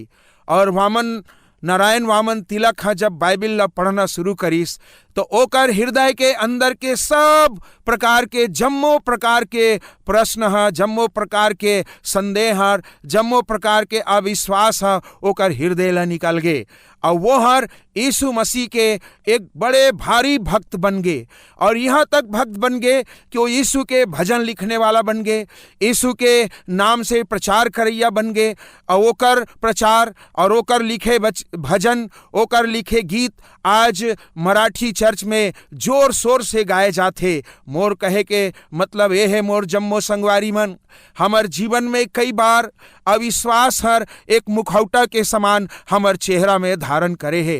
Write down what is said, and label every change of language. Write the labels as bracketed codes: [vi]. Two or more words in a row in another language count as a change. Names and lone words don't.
[hne] और नारायण वामन तिलक हा जब बाइबिल ला पढ़ना शुरू करिस तो ओकर हृदय के अंदर के सब प्रकार के जम्मो प्रकार के प्रश्न हा, जम्मो प्रकार के संदेह हा, जम्मो प्रकार के अविश्वास हा ओकर हृदय ला निकल गे और वो हर यीशु मसीह के एक बड़े भारी भक्त बन गए। और यहाँ तक भक्त बन गए कि वो यीशु के भजन लिखने वाला बन गए, यीशु के नाम से प्रचार करैया बन गए और ओकर प्रचार और ओकर लिखे भजन, ओकर लिखे गीत आज मराठी चर्च में जोर शोर से गाए जाते। मोर कहे के मतलब ये है मोर जम्मो संगवारी मन, हमर जीवन में कई बार अविश्वास हर एक मुखौटा के समान हमर चेहरा में धारण करे है।